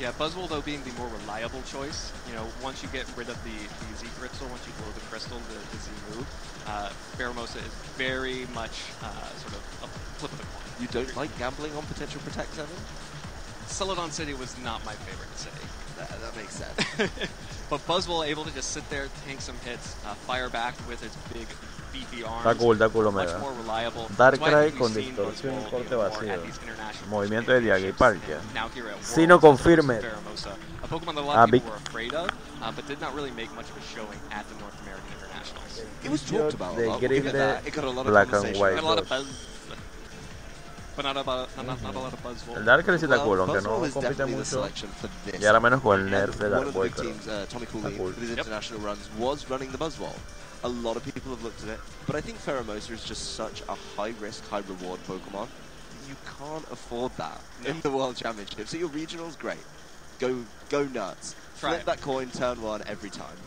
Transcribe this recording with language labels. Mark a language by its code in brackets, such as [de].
[en] Yeah, Buzzwole, though, being the more reliable choice. You know, once you get rid of the Z Crystal, once you blow the Crystal, the Z move, Pheromosa is very much sort of a flip of the coin. You don't like gambling on potential Protect 7? Celadon City was not my favorite city. That makes sense. But Buzzwole able to just sit there, tank some hits, fire back with its big, beefy arms. [es] Está cool, [en] much more reliable. [es] Darkrai con distorsión, corte vacío. Movimiento de Diagiparkia. Si no confirme. [en] A Pokemon that a lot of people were afraid of, but did not really make much of a showing at the North American Internationals. It was talked about a lot. It got a lot of Black and White. A lot of buzz. But not a lot of Buzzwole. [es] El Darkrai sí está cool, aunque no compite mucho. Y ahora menos con el nerf de Darkrai. [en] Tommy Cooley, with his international runs, was running the Buzzwole. A lot of people have looked at it, but I think Pheromosa is just such a high-risk, high-reward Pokemon. You can't afford that in the World Championship. So your regional's great. Go nuts. Flip that coin, turn 1 every time.